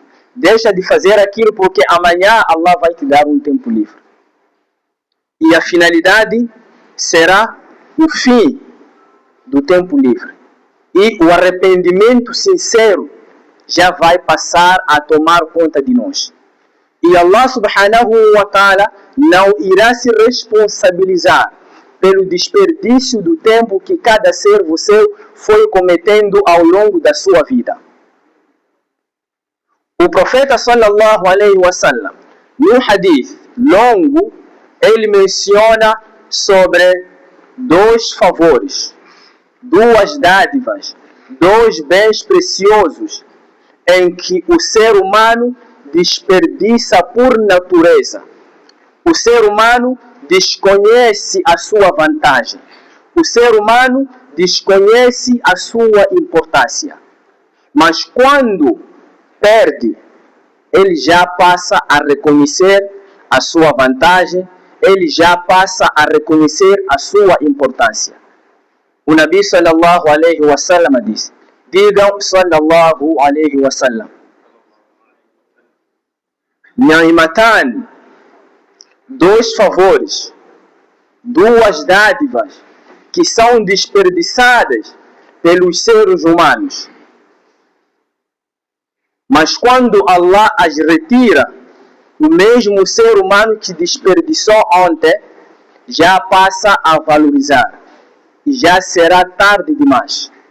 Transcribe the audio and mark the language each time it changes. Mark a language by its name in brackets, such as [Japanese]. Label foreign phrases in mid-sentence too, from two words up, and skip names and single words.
[Portuguese] Deixa de fazer aquilo porque amanhã Allah vai te dar um tempo livre. E a finalidade será o fim do tempo livre. E o arrependimento sincero já vai passar a tomar conta de nós. E [Arabic] الله سبحانه وتعالى [Portuguese] não irá se responsabilizar pelo desperdício do tempo que cada servo seu foi cometendo ao longo da sua vida. O profeta [Arabic] صلى الله عليه وسلم, [Portuguese] no hadith longo, ele menciona sobre dois favores, duas dádivas, dois bens preciosos em que o ser humano desperdiça por natureza. O ser humano desconhece a sua vantagem. O ser humano desconhece a sua importância. Mas quando perde, ele já passa a reconhecer a sua vantagem, ele já passa a reconhecer a sua importância. O [Arabic] نبي صلى الله عليه وسلم [Portuguese] disse, digam [Arabic] صلى الله عليه وسلم نعمتان, [Portuguese] dois favores, duas dádivas que são desperdiçadas pelos seres humanos. Mas quando Allah as retira, o mesmo ser humano que desperdiçou ontem já passa a valorizar e já será tarde demais.